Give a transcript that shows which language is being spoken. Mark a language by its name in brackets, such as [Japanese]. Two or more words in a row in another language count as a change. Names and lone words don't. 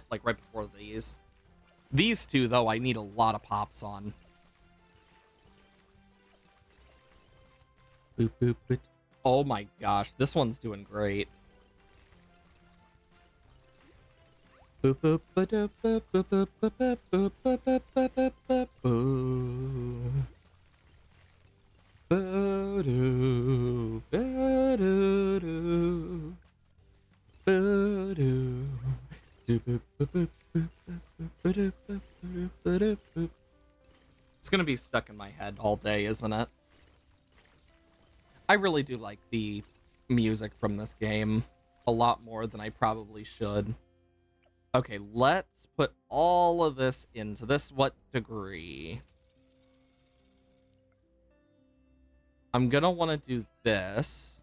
[English] Like right before these. These two, though, I need a lot of pops on. Boop, boop, boop. Oh my gosh, this one's doing great. Boop boop ba-doop boop boop boop boop boop boop boop boop boop boop. Ba-doo, ba-doo-doo. Ba-doo. Do boop boop boop boop boop ba-doop boop boop ba-doop boop. It's gonna be stuck in my head all day, isn't it? I really do like the music from this game a lot more than I probably should. Okay, let's put all of this into this. What degree? I'm gonna want to do this.